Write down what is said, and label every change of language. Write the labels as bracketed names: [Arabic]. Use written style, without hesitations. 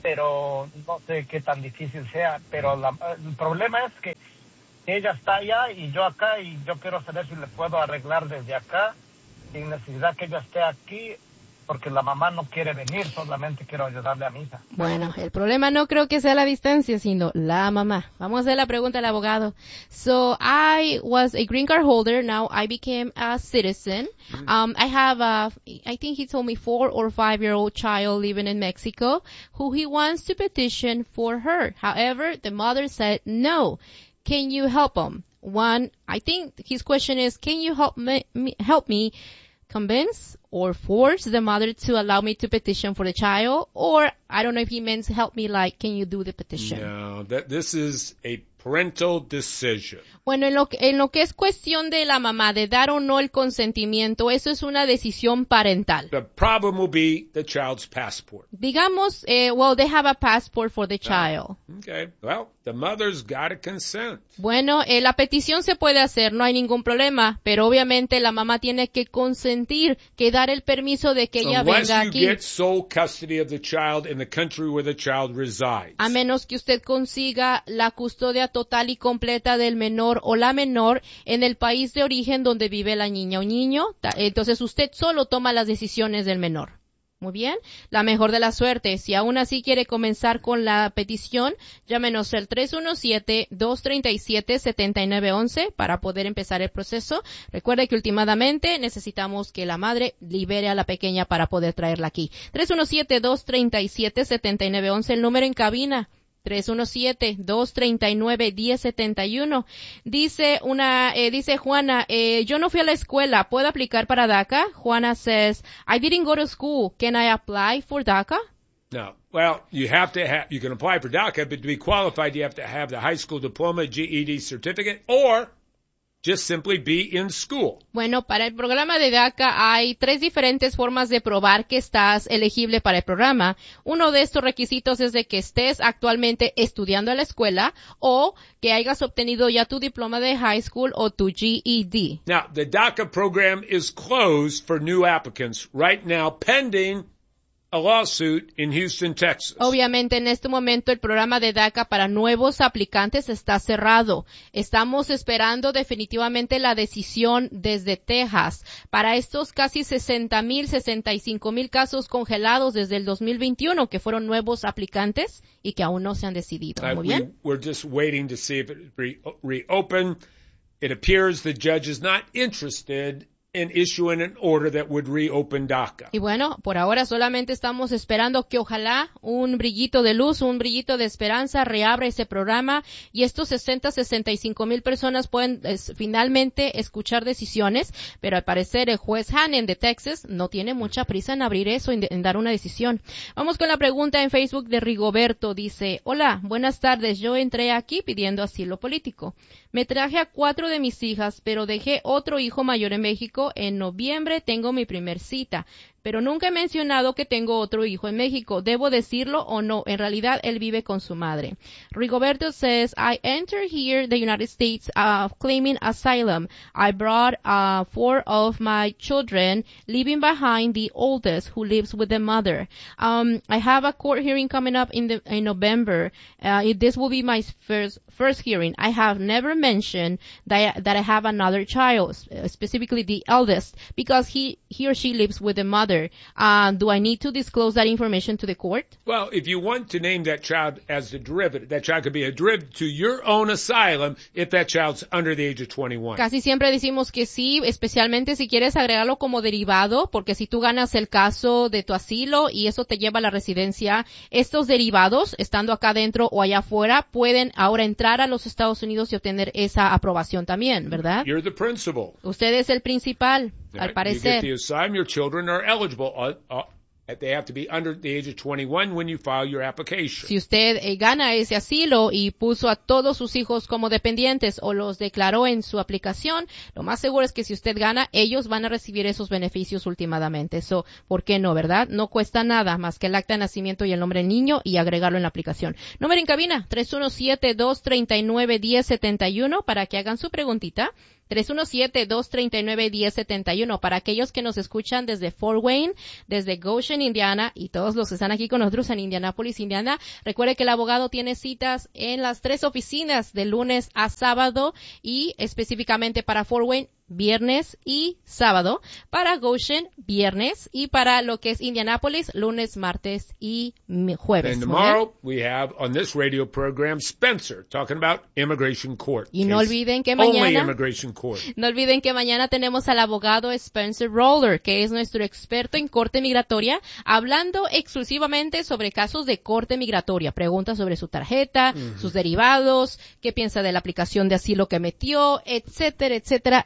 [Spanish] Pero no sé qué tan difícil sea, pero el problema es que ella está allá y yo acá, y yo quiero saber si le puedo arreglar desde acá, sin necesidad que ella esté aquí, porque la mamá no quiere venir, solamente quiero ayudarle a mi hija. Bueno, el problema no creo que sea la distancia, sino la mamá. Vamos a hacer la pregunta al abogado. [English] So, I was a green card holder, now I became a citizen. I have a, I think he told me, 4 or 5 year old child living in Mexico, who he wants to petition for her. However, the mother said no. Can you help him? One, I think his question is, can you help me convince or force the mother to allow me to petition for the child? Or I don't know if he means help me, like, can you do the petition? No, that this is a parental decision. [Spanish] Bueno, en lo que es cuestión de la mamá, de dar o no el consentimiento, eso es una decisión parental. [English] The problem will be the child's passport. [Spanish] Digamos, [English] they have a passport for the child. Okay, well, the mother's got to consent. [Spanish] Bueno, la petición se puede hacer, no hay ningún problema, pero obviamente la mamá tiene que consentir, que dar el permiso de que ella venga aquí. [English] Unless you get sole custody of the child in the country where the child resides. [Spanish] A menos que usted consiga la custodia total y completa del menor o la menor en el país de origen donde vive la niña o niño, entonces usted solo toma las decisiones del menor. Muy bien, la mejor de la suerte. Si aún así quiere comenzar con la petición, llámenos al 317-237-7911 para poder empezar el proceso. Recuerde que últimamente necesitamos que la madre libere a la pequeña para poder traerla aquí. 317-237-7911, el número en cabina. 317-239-1071. Dice Juana, yo no fui a la escuela, ¿puedo aplicar para DACA? [English] Juana says, I didn't go to school, can I apply for DACA? No. Well, you can apply for DACA, but to be qualified, you have to have the high school diploma, GED certificate, or just simply be in school. [Spanish] Bueno, para el programa de DACA hay tres diferentes formas de probar que estás elegible para el programa. Uno de estos requisitos es de que estés actualmente estudiando en la escuela o que hayas obtenido ya tu diploma de high school o tu GED. [English] Now, the DACA program is closed for new applicants right now, pending a lawsuit in Houston, Texas. [Spanish] Obviamente, en este momento, el programa de DACA para nuevos aplicantes está cerrado. Estamos esperando definitivamente la decisión desde Texas. Para estos casi 60,000, 65,000 casos congelados desde el 2021, que fueron nuevos aplicantes y que aún no se han decidido. Muy bien. [English] We're just waiting to see if it reopen. It appears the judge is not interested and issuing an order that would reopen DACA. [Spanish] Y bueno, por ahora solamente estamos esperando que ojalá un brillito de luz, un brillito de esperanza reabra ese programa y estos 60, 65 mil personas pueden finalmente escuchar decisiones, pero al parecer el juez Hannon de Texas no tiene mucha prisa en abrir eso, en dar una decisión. Vamos con la pregunta en Facebook de Rigoberto. Dice, hola, buenas tardes, yo entré aquí pidiendo asilo político. Me traje a 4 de mis hijas, pero dejé otro hijo mayor en México. En noviembre tengo mi primer cita, pero nunca he mencionado que tengo otro hijo en México. ¿Debo decirlo o no? En realidad, él vive con su madre. [English] Rigoberto says, I entered here the United States claiming asylum. I brought 4 of my children, leaving behind the oldest who lives with the mother. I have a court hearing coming up in November. This will be my first hearing. I have never mentioned that I have another child, specifically the eldest, because he or she lives with the mother. Do I need to disclose that information to the court? Well, if you want to name that child as a derivative, that child could be a derivative to your own asylum if that child's under the age of 21. [Spanish] Casi siempre decimos que sí, especialmente si quieres agregarlo como derivado, porque si tú ganas el caso de tu asilo y eso te lleva a la residencia, estos derivados, estando acá dentro o allá afuera, pueden ahora entrar a los Estados Unidos y obtener esa aprobación también, ¿verdad? [English] You're the principal. [Spanish] Usted es el principal. Al parecer, [English] you get the asylum, your children are eligible. They have to be under the age of 21 when you file your application. [Spanish] Si usted gana ese asilo y puso a todos sus hijos como dependientes o los declaró en su aplicación, lo más seguro es que si usted gana, ellos van a recibir esos beneficios últimamente. So, ¿por qué no, verdad? No cuesta nada más que el acta de nacimiento y el nombre del niño y agregarlo en la aplicación. Número en cabina, 317-239-1071 para que hagan su preguntita. 317-239-1071. Para aquellos que nos escuchan desde Fort Wayne, desde Goshen, Indiana, y todos los que están aquí con nosotros en Indianapolis, Indiana, recuerde que el abogado tiene citas en las tres oficinas de lunes a sábado y específicamente para Fort Wayne, viernes y sábado, para Goshen, viernes, y para lo que es Indianapolis, lunes, martes y jueves. [English] And tomorrow, ¿no? We have on this radio program Spencer talking about immigration court. [Spanish] Y no olviden que mañana, [English] only immigration court. [Spanish] No olviden que mañana tenemos al abogado Spencer Roller, que es nuestro experto en corte migratoria, hablando exclusivamente sobre casos de corte migratoria. Pregunta sobre su tarjeta, sus derivados, qué piensa de la aplicación de asilo que metió, etcétera, etcétera.